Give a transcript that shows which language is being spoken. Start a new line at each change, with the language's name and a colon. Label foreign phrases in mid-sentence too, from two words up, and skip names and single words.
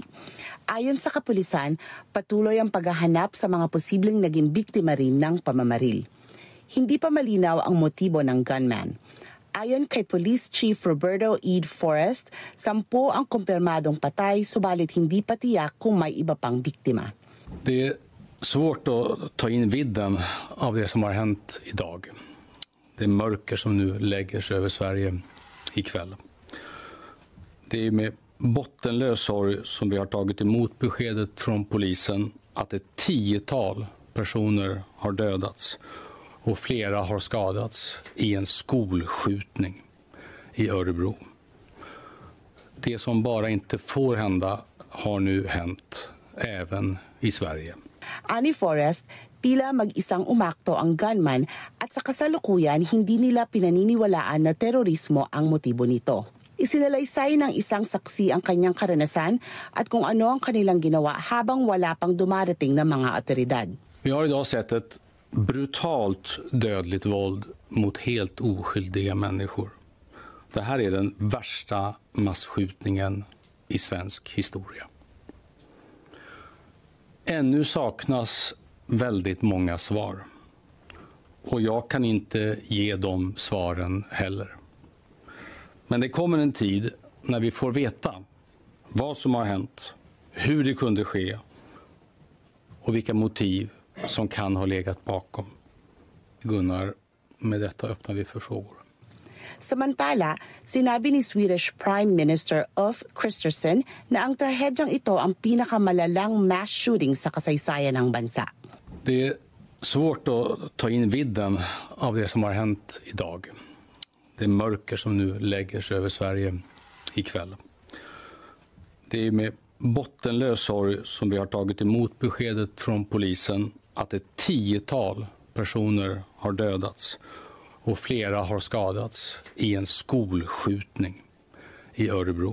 Filipino: Ayon sa kapulisan, patuloy ang paghahanap sa mga posibleng naging biktima rin ng pamamaril. Hindi pa malinaw ang motibo ng gunman. Ayon kay
English: Police Chief
Filipino: Roberto E. Forrest, 10 ang kumpirmadong patay, subalit hindi pa tiyak kung may iba pang biktima.
Swedish: Det är svårt att ta in vidden av det som har hänt idag. Det mörker som nu lägger sig över Sverige ikväll. Det är med bottenlös sorg som vi har tagit emot beskedet från polisen att ett 10-tal personer har dödats och flera har skadats i en skolskjutning i Örebro. Det som bara inte får hända har nu hänt även i Sverige.
Filipino: Ani Forrest, tila mag-isang umakto ang gunman at sa kasalukuyan hindi nila pinaniniwalaan na terorismo ang motibo nito. Isinalaysay ng isang saksi ang kanyang karanasan at kung ano ang kanilang ginawa habang wala pang dumarating na mga otoridad.
Swedish: Vi har idag sett ett brutalt dödligt våld mot helt oskyldiga människor. Det här är den värsta massskjutningen i svensk historia. Ännu saknas väldigt många svar. Och jag kan inte ge de svaren heller. Men det kommer en tid när vi får veta vad som har hänt, hur det kunde ske och vilka motiv som kan ha legat bakom. Gunnar, med detta öppnar vi för frågor.
Filipino: Samantala, sinabi ni
English: Swedish Prime Minister
Filipino: Ulf Kristersson na ang trahedyang ito ang pinakamalalang
English: mass shooting
Filipino: sa kasaysayan ng bansa.
Swedish: Det är svårt att ta in vidden av det som har hänt idag. Det mörker som nu lägger sig över Sverige ikväll. Det är med bottenlös sorg som vi har tagit emot beskedet från polisen att ett 10-tal personer har dödats och flera har skadats i en skolskjutning i Örebro.